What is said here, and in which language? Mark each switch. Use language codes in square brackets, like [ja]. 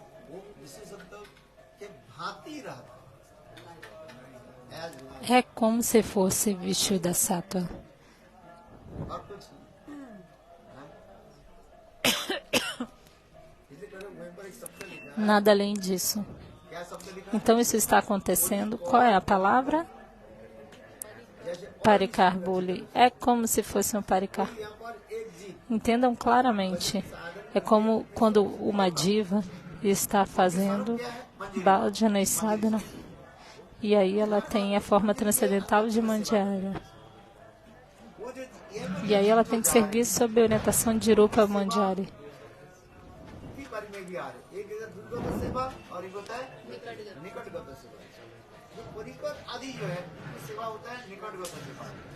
[hi] वो विशेषत्व के भांति रहता है। [en] As like. [pt] É como se fosse Vishuddha Sattva. [hi] और कुछ नहीं। इसलिए करो वहीं पर एक शब्द लिखा है। [pt] Nada além disso. [hi] क्या शब्द लिखा है? [pt] Então isso está acontecendo. Qual é a palavra? Parikar Buli. É como se fosse um parikar. [hi] यहाँ पर एक जीव [pt] Entendam claramente. É como quando uma diva está fazendo Bhajana e Sadhana. E aí ela tem a forma transcendental de Mandhyara. [hi] वो जो ये [pt] E aí ela tem que servir sob a orientação de Rupa Mandhyari. [hi] की बारी में भी आ रहे। एक है दुर्गत सेवा और एक होता है निकटगत सेवा। जो परिकर आदि जो है सेवा होता है निकटगत सेवा।